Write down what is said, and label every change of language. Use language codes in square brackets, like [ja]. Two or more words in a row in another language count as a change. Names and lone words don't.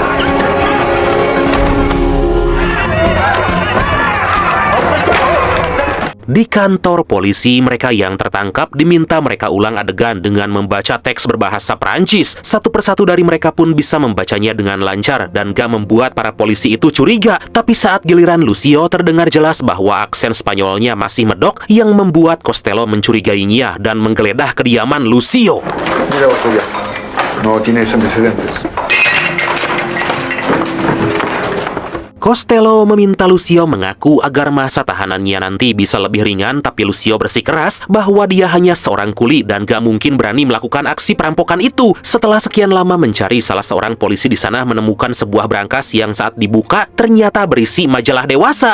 [id] Di kantor polisi, mereka yang tertangkap diminta mereka ulang adegan dengan membaca teks berbahasa Perancis. Satu persatu dari mereka pun bisa membacanya dengan lancar dan gak membuat para polisi itu curiga. Tapi saat giliran Lucio, terdengar jelas bahwa aksen Spanyolnya masih medok yang membuat Costello mencurigainya dan menggeledah kediaman Lucio. [es] Mira vos, Julia. No tienes antecedentes. [id] Costello meminta Lucio mengaku agar masa tahanannya nanti bisa lebih ringan, tapi Lucio bersikeras bahwa dia hanya seorang kuli dan gak mungkin berani melakukan aksi perampokan itu. Setelah sekian lama mencari, salah seorang polisi di sana menemukan sebuah brankas yang saat dibuka ternyata berisi majalah dewasa.